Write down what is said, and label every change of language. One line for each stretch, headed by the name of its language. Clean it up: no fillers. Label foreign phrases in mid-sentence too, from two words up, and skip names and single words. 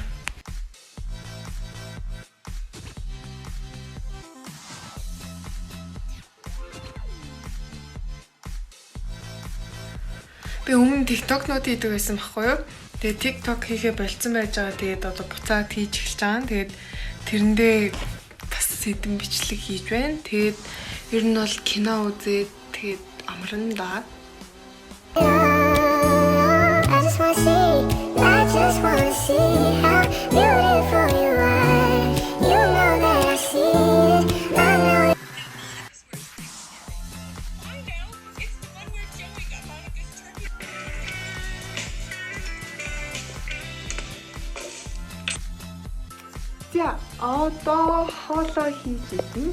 Mongolian: Би өмнө TikTok-нууд хийдэг байсан байхгүй юу? Тэгээд TikTok хийхээ болцсон байж байгаа. Тэгээд одоо буцаад хийж эхэлж байгаа. Тэгээд тэрэндээ бас сэдэн бичлэг хийж байна. Тэгээд ер нь бол кино үзээд тэгээд амарна да.
English: I just wanna see how beautiful you are. You know that I see it. I know.
Mongolian: За одоо хоолоо хийж идэнэ.